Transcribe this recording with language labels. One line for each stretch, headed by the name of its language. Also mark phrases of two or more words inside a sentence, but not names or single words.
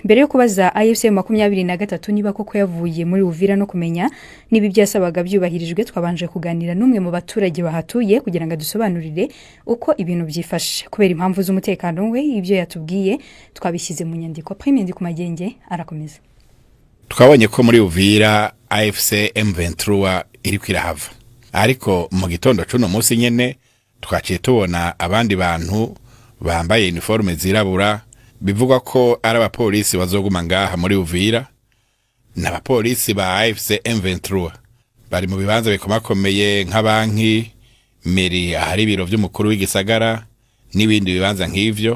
Kinyarwanda: Mbere yo kubaza AFC 23 niba koko yavuye muri Uvira no kumenya niba ibyasabaga byubahirijwe, twabanje kuganira n'umwe mu baturage bahatuye kugira ngo dusobanurire uko ibintu byifashe. Kubera impamvu z'umutekano we, ibyo yatubwiye twabishyize mu nyandiko. Prime ndi ku Magenge arakomeza.
Rundi: Twabonye ko muri Uvira AFC M23 iri kwirahava, ariko mu gitondo cuno munsi nyene twaciye tubona abandi bantu bambaye uniforme zirabura, bivugwa ko ari abapolisi bazoguma ngaha muri Uvira. N'abapolisi ba AFC M23 bari mu bibanza bikomakomeye nk'abanki, meri, ahari ibiro vy'umukuru w'igisagara n'ibindi bibanza nk'ivyo.